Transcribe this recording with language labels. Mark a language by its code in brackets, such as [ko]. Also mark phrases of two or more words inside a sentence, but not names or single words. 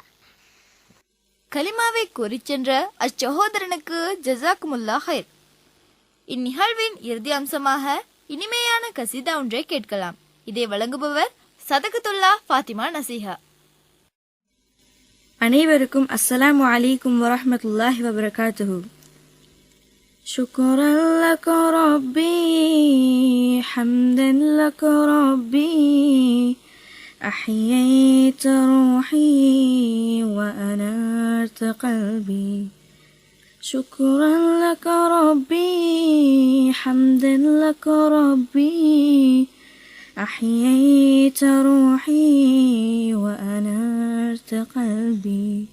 [ta] கலிமாவை கூறிச் சென்ற அச்சகோதரனுக்கு [ar] جزاكم الله خير. [ta] இந்நிகழ்வின் இறுதி அம்சமாக இனிமையான கசீதா ஒன்றை கேட்கலாம். இதை வழங்குபவர் சதகத்துல்லா ஃபாத்திமா நசீஹா. அனைவருக்கும் [ar] السلام عليكم ورحمة الله وبركاته. شكرا لك ربي حمدا لك ربي أحييت روحي وأنرت قلبي. شكرا لك ربي حمدا لك ربي أحييت روحي وأنرت قلبي.